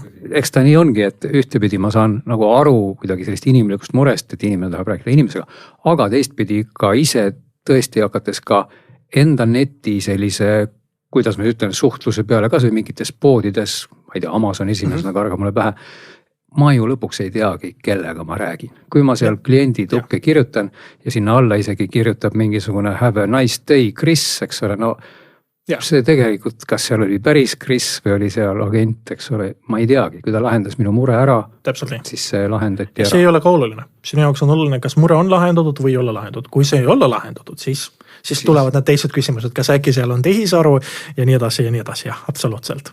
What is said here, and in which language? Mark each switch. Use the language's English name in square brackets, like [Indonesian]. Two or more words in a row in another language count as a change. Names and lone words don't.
[Estonian] Eks ta nii ongi, et ühtepidi ma saan nagu aru kuidagi sellist inimlikust murest, et inimene tahab rääkida inimesega, aga teistpidi ka ise tõesti hakates ka enda neti sellise, kuidas ma ütlen, suhtluse peale kas või mingites poodides, ma ei tea, Amazon esimesena karga mulle pähe, ma ju lõpuks ei teagi, kellega ma räägin. Kui ma seal kliendi tukke kirjutan ja sinna alla isegi kirjutab mingisugune [English] have a nice day [Estonian] Chris, eks ole, no see tegelikult, kas seal oli päris Chris või oli seal agent, eks ole, ma ei teagi, kui ta lahendas minu mure ära, siis see lahendati ära. See ei ole ka oluline. Sinu jaoks on oluline, kas mure on lahendatud või ei ole lahendatud. Kui see ei ole lahendatud, siis tulevad need teised küsimused, kas äkki seal on tehisaru ja nii edasi, jah, absoluutselt.